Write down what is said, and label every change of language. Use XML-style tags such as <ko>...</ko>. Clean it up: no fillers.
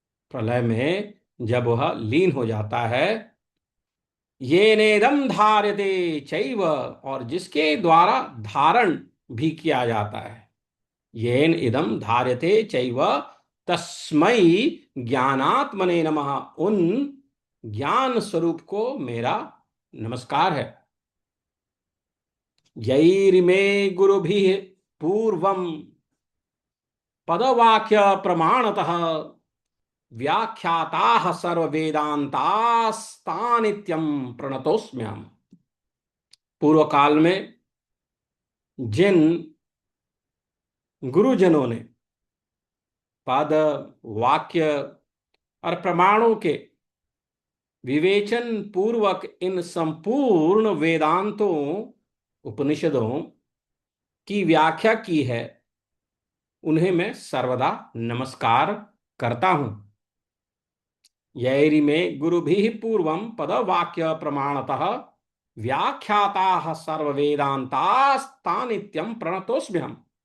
<hi>प्रलय में जब वह लीन हो जाता है,</hi> <sa>ये नेदम धार्यते चैव,</sa> <hi>और जिसके द्वारा धारण भी किया जाता है,</hi> <sa>येन इदम धार्यते चैव तस्मै ज्ञानात्मने नमः,</sa> <hi>उन ज्ञान स्वरूप को मेरा नमस्कार है।</hi> <sa>यैरिमे गुरुभिः पूर्वम पदवाक्य प्रमाणतः व्याख्याताः सर्ववेदांतास्तानित्यं प्रणतोस्म्यहम्।</sa> <hi>पूर्व काल में जिन गुरुजनों ने पद, वाक्य और प्रमाणों के विवेचन पूर्वक इन संपूर्ण वेदांतों, उपनिषदों की व्याख्या की है, उन्हें मैं सर्वदा नमस्कार करता हूं।</hi> <sa>यैरिमे गुरुभिः पूर्वं पदवाक्य प्रमाणतः व्याख्याताः सर्ववेदांतास्तानित्यं प्रणतोस्म्यहम्।</sa>